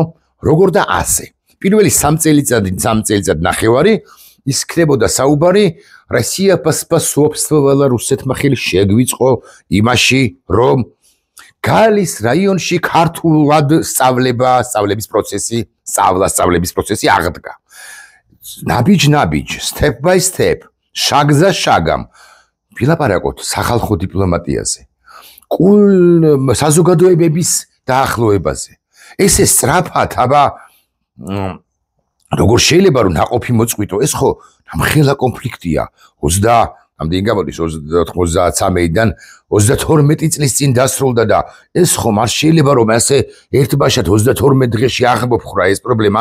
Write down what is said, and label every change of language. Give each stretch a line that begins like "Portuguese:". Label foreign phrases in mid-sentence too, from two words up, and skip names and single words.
Georgian: როგორ და ასე. პირველი 3 წელიწად ნახევარი ის ხდებოდა საუბარი
Russian: Россия поспособствовала
Georgian: რუსეთმა ხელი შეგვიწყო იმაში, რომ გალის რაიონში ქართულად სწავლების პროცესი აღდგა. ნაბიჯ,
English: step by step,
Georgian: შაგზა შაგამ ვილაპარაკოთ სახალხო დიპლომატიაზე. საზოგადოებების დაახლოებაზე. ესე სწრაფად, აბა როგორ შეიძლება რომ ნაყოფი მოწყვიტო? ეს ხო ამხელა კონფლიქტია. 90-მდე გამოდის 93-დან 32 წლის წინ დასრულდა და ეს ხომ არ შეიძლება რომ ასე ერთბაშად 32 დღეში აღმოფხრა ეს პრობლემა.